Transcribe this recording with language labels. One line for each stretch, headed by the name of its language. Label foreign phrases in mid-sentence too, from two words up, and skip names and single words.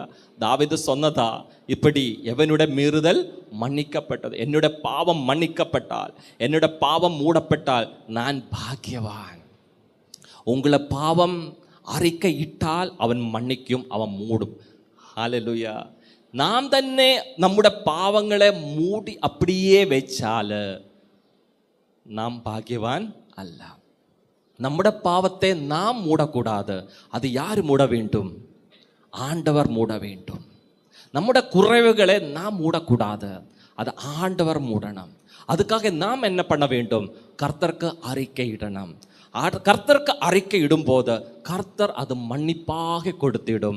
Tamil: தாவீது சொன்னதா இப்படி, எவனுடைய மீறுதல் மன்னிக்கப்பட்டது, என்னுடைய பாவம் மன்னிக்கப்பட்டால், என்னுடைய பாவம் மூடப்பட்டால் நான் பாக்கியவான். உங்களை பாவம் அறிக்கை இட்டால் அவன் மன்னிக்கும், அவன் மூடும். ஹல்லேலூயா.
Malayalam: നാം തന്നെ നമ്മുടെ പാവങ്ങളെ മൂടി அப்படியே വെച്ചാൽ നാം ഭാഗ്യവാൻ അല്ല. നമ്മുടെ പാവത്തെ നാം മൂടக்கூடாது.
Tamil: அது யார் மூட வேண்டும்? ஆண்டவர் மூட வேண்டும். നമ്മുടെ குறைவுகளை நாம் மூடக்கூடாது, அது ஆண்டவர் மூடணும். அதுக்காக நாம் என்ன பண்ண வேண்டும்? கர்த்தருக்கு அறிக்கையிடணும். கர்த்தருக்கு அறிக்கை இடும்போது கர்த்தர் அது மன்னிப்பாக கொடுத்திடும்.